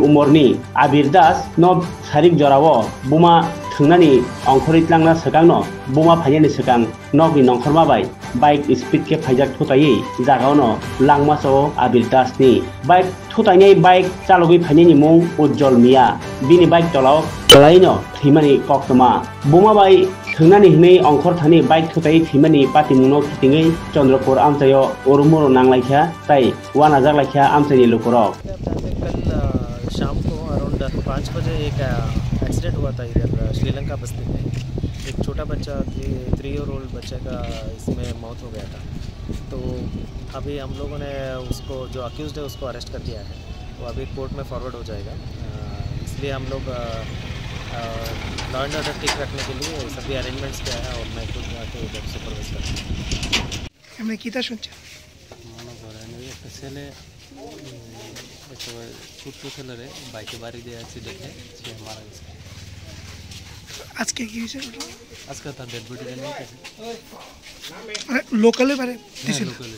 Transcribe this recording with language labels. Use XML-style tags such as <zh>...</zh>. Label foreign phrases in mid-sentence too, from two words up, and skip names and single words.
<trp>umorni Abir Das no sarik jorao buma thungnani ongkhori tlangna sakangno buma phainani sakang nokni nongkhorma bai</trp> <en>bike speed</en> <trp>ke phaijak thutai jagaono langmaso Abir Das ni bike thutai bike chalogi phainani mung Ujjol Mia bini bike tolao tolaino thimani koktoma buma bai thungnani hne ongkhor thani bike thutai thimani patimungno khitingai Chandrapur amchayo urumuro nanglaikha tai 1000 लाइखा आमचाइनि लोकरक</trp> <hi>शाम को अराउंड 5 बजे एक एक्सीडेंट हुआ था इधर श्रीलंका बस्ती में। एक छोटा बच्चा 3</hi> <en>year old</en> <hi>बच्चे का इसमें मौत हो गया था। तो अभी हम लोगों ने उसको जो अक्यूज्ड है उसको अरेस्ट कर दिया है। वो अभी कोर्ट में फॉरवर्ड हो जाएगा। इसलिए हम लोग</hi> <en>law and order</en> <hi>ठीक रखने के लिए सभी अरेंजमेंट्स किया है और मैं खुद आके उधर सुपरवाइज करता हूँ।</hi> <bn>ছেলে ছোট্ট ছেলেরে বাইকে বাড়ি দিয়ে অ্যাক্সিডেন্টে সে মারা গেছে। আজকে কি হয়েছে? আজকে তার</bn> <en>dead body</en> <bn>নিয়ে গেছে লোকালে বাড়ি দিছিল।</bn>